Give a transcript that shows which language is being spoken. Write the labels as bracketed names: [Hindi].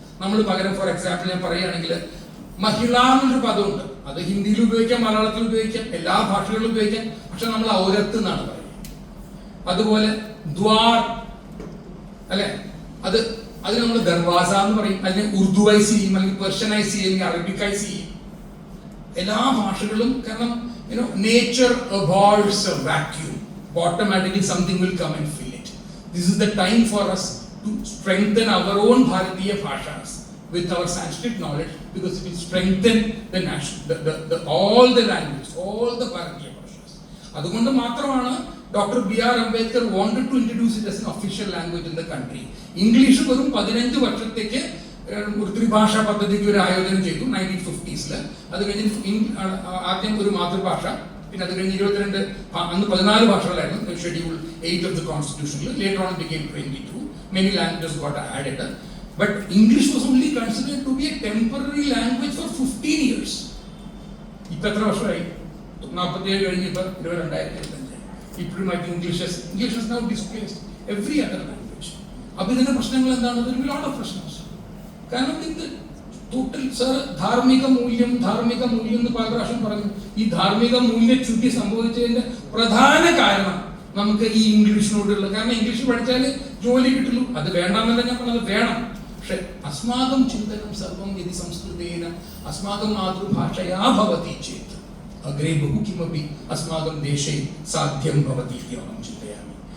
[Malayalam] നമ്മൾ പകരം [English] for example [Malayalam] ഞാൻ പറയുകയാണെങ്കിൽ മഹിള എന്നൊരു പദമുണ്ട്, അത് ഹിന്ദിയിൽ ഉപയോഗിക്കാം, മലയാളത്തിൽ ഉപയോഗിക്കാം, എല്ലാ ഭാഷകളിലും ഉപയോഗിക്കാം. പക്ഷെ നമ്മൾ ഔരത്ത് എന്നാണ് പറയുന്നത്. അതുപോലെ ദ്വാർ, അല്ലെ? അത് നമ്മൾ ദർവാസ എന്ന് പറയും. അതിനെ ഉറുദുവൈസ് ചെയ്യും, അല്ലെങ്കിൽ പെർഷ്യനൈസ് ചെയ്യും, അല്ലെങ്കിൽ അറബിക്കൈസ് ചെയ്യും. എല്ലാ ഭാഷകളും, കാരണം [English] nature abhors a vacuum. Automatically something will come and fill it. This is the time for us to strengthen our own Bharatiya bhashas with our Sanskrit knowledge, because it will strengthen the national, all the languages, all the Bharatiya bhashas. [Malayalam] അതുകൊണ്ട് മാത്രമാണ് doctor B.R. [English] Ambedkar wanted to introduce it as an official language in the country. [Malayalam] English വെറും 15 വർഷത്തേക്ക് ഒരു ത്രിഭാഷാ പദ്ധതിക്ക് ഒരു ആയോജനം ചെയ്തു 1950s. അത് കഴിഞ്ഞ് ആദ്യം ഒരു മാതൃഭാഷ, പിന്നെ അത് കഴിഞ്ഞ് 22, അന്ന് 14 ഭാഷകളായിരുന്നു schedule 8 [English] of the constitution. Later on it became 22. Many languages got added. But English was only considered to be a temporary language for 15 years. [Malayalam] ഇപ്പൊ എത്ര വർഷമായി? 47 കഴിഞ്ഞ് ഇപ്പൊ 2025. [English] ഇപ്പോഴും English has now displaced every other language. [Malayalam] അപ്പൊ ഇതിന്റെ പ്രശ്നങ്ങൾ എന്താണ്? [English] There will be a lot of പ്രശ്നങ്ങൾ. [Malayalam] കാരണം ഇത് ടോട്ടൽ ധാർമ്മിക മൂല്യം എന്ന് പല പ്രാവശ്യം പറഞ്ഞു. ഈ ധാർമ്മിക മൂല്യച്യുതി സംഭവിച്ചതിന്റെ പ്രധാന കാരണം നമുക്ക് ഈ ഇംഗ്ലീഷിനോടുള്ള, കാരണം ഇംഗ്ലീഷ് പഠിച്ചാൽ ജോലി കിട്ടുള്ളൂ, അത് വേണ്ടാന്നല്ല ഞാൻ പറഞ്ഞത്, വേണം. പക്ഷെ [Sanskrit] അസ്മാകം ചിന്തനം സർവം യദി സംസ്കൃതേന അസ്മാകം മാതൃഭാഷയാ ഭവതി ചേത് അഗ്രേ ബഹു കിമപി അസ്മാകം ദേശേ സാധ്യം ഭവതി ഇത്യഹം ചിന്തയാമി.